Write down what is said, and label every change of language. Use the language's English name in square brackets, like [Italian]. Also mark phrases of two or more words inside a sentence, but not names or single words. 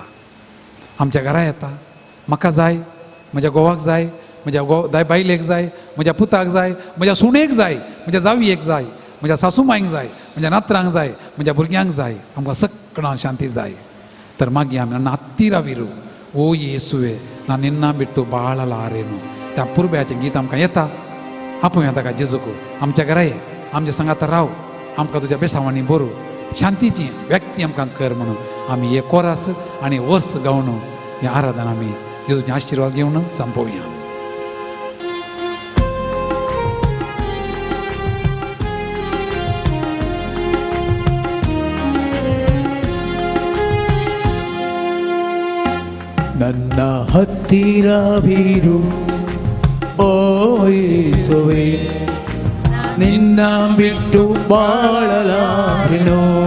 [Konkani] आमच्या घरा येता. म्हाका जाय, म्हज्या घोवाक जाय, म्हज्या बायलेक जाय, म्हज्या पुताक जाय, म्हज्या सुणेक जाय, म्हज्या जावयेक जाय, म्हज्या सासूमांयक जाय, म्हज्या नातरांक जाय, म्हज्या भुरग्यांक जाय. आमकां सगळां शांती जाय. तर मागीर आमी [Kannada] ನನ್ನ ಹತ್ತಿರವಿರು ಓ ಯೇಸುವೆ ನಾನು ನಿನ್ನ ಬಿಟ್ಟು ಬಾಳಲಾರೆನು. [Konkani] त्या पुरब्याचें गीत आमकां येता. आपोवया ताका जेजूको आमच्या घरा ये, आमच्या संगात राव, आमकां तुज्या बेसावांनी बरो, शांतीची व्यक्ती आमकां कर म्हणून आमी हे कोरस आनी वर्स गावन हें आराधना आमी जेजूचें आशिर्वाद घेवन संपोवया. [Kannada] ನನ್ನ ಹತ್ತಿರವಿರು ಓ ಯೇಸುವೇ ನಿನ್ನ ಬಿಟ್ಟು ಬಾಳಲಾರೆನು.